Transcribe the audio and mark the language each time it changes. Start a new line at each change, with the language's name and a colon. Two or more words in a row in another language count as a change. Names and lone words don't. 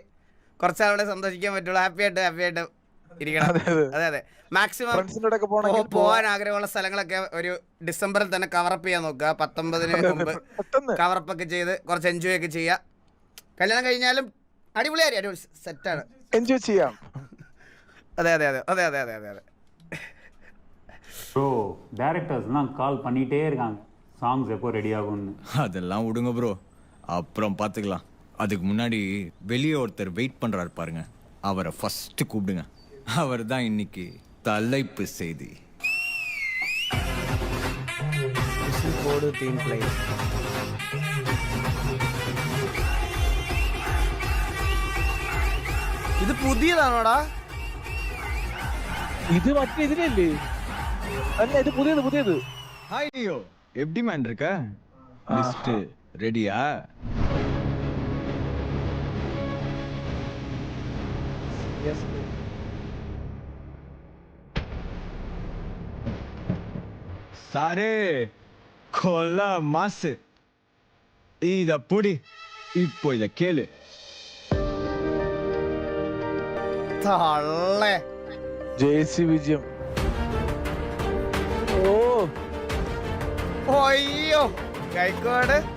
Malayalam: കുറച്ചാളെ സന്തോഷിക്കാൻ പറ്റുള്ളൂ. ഹാപ്പി ആയിട്ട് ഇരിക്കണം. അതെ മാക്സിമം പോകാൻ ആഗ്രഹമുള്ള സ്ഥലങ്ങളൊക്കെ ഒരു ഡിസംബറിൽ തന്നെ കവറപ്പ് ചെയ്യാൻ നോക്കുക. 19 മുമ്പ് കവറപ്പ് ഒക്കെ ചെയ്ത് കുറച്ച് എൻജോയ് ഒക്കെ ചെയ്യുക. കല്യാണം കഴിഞ്ഞാലും അടിപൊളി സെറ്റാണ്, എൻജോയ് ചെയ്യാം. അതെ.
Tamil: ப்ரோ டைரக்டர்ஸ்லாம் கால் பண்ணிட்டே இருக்காங்க, சாங்ஸ் எப்போ ரெடி ஆகும்னு. அதெல்லாம் விடுங்க ப்ரோ, அப்புறம் பார்த்துக்கலாம். அதுக்கு முன்னாடி வெளியே ஒருத்தர் வெயிட் பண்றாரு பாருங்க, அவரை ஃபர்ஸ்ட் கூப்பிடுங்க. அவர் தான் இன்னைக்கு தலைப்பு செய்தி.
Malayalam: ഇത് പുതിയതാണോടാ? ഇത് മറ്റേ ഇതിലല്ലേ? അല്ല, ഇത് പുതിയത്.
Tamil: ஹாய் லியோ, எப்படி மேன் இருக்க? லிஸ்ட் ரெடியா? எஸ். சாரே கொல்ல மாசு இத புடி. இப்போ இத கேளு.
Malayalam: തള്ളേ ജെയ്സി വിജയം. അയ്യോ കൈക്കോട്.